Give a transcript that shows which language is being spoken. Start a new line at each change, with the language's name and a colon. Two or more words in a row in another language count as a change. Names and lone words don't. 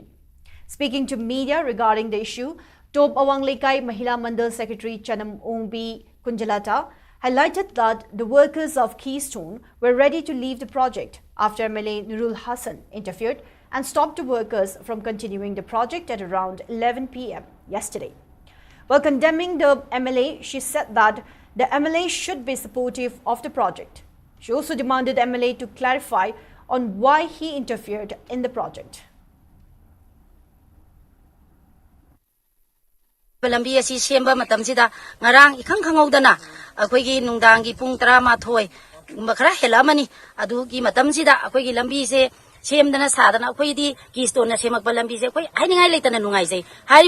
English: Speaking to media regarding the issue, Top Awang Lekai Mahila Mandal Secretary Chanam Ongbi Kunjalata highlighted that the workers of Keystone were ready to leave the project after MLA Nurul Hassan interfered and stopped the workers from continuing the project at around 11 p.m. yesterday. While condemning the MLA, she said that the MLA should be supportive of the project. She also demanded MLA to clarify on why he interfered in the project.
Manipuri: Lambi asi semba matamsida ngarang ikhang khangawdana akoigi nungdangi pung 12 makara helamani adugi matamsida akoigi lambi se semdana sadana akoidi Keystone na semakba lambi se akoi haingai leitana nungai sei hariba